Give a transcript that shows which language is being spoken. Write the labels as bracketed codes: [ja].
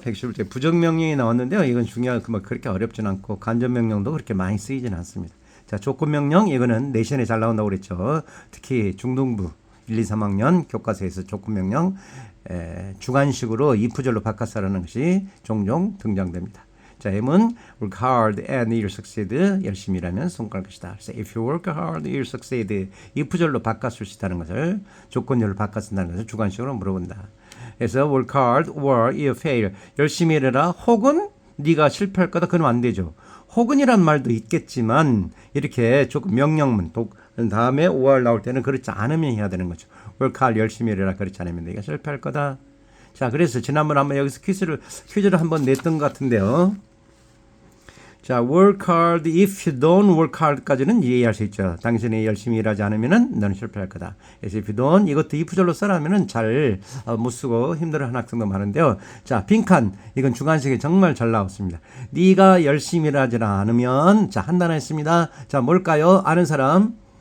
[ko] 111쪽 부정명령이 나왔는데요. 이건 중요하고 뭐 그렇게 어렵진 않고 간접명령도 그렇게 많이 쓰이진 않습니다. 자, 조건명령 이거는 내신에 잘 나온다고 그랬죠. 특히 중등부 1, 2, 3학년 교과서에서 조건명령 주관식으로 if절로 바꿔서라는 것이 종종 등장됩니다. 자, M은 [en] work hard and you'll succeed. [ko] 열심히 일하면 성공할 것이다. [en] 그래서 if you work hard, you'll succeed. [ko] if절로 바꿔쓸 수 있다는 것을 조건절로 바꿔 쓴다는 것을 주관식으로 물어본다. 그래서 [en] work hard or you fail. [ko] 열심히 일해라. 혹은 네가 실패할 거다. 그러면 안 되죠. 혹은이란 말도 있겠지만 이렇게 조금 명령문 다음에 or 나올 때는 그렇지 않으면 해야 되는 거죠. [en] work hard [ko] 열심히 일해라. 그렇지 않으면 네가 실패할 거다. 자, 그래서 지난번에 한번 여기서 퀴즈를 한번 냈던 것 같은데요. [en] 자, work hard if you don't work hard까지는 [ko] 이해할 수 있죠. 당신이 열심히 일하지 않으면은 너는 실패할 거다. 그래서 [en] if you don't [ko] 이것도 if절로 써라면은 잘 못 쓰고 힘들어하는 학생도 많은데요. 자, 빈칸 이건 주관식에 정말 잘 나왔습니다. 네가 열심히 일하지 않으면 자, 한 단어 했습니다. 자, 뭘까요? 아는 사람?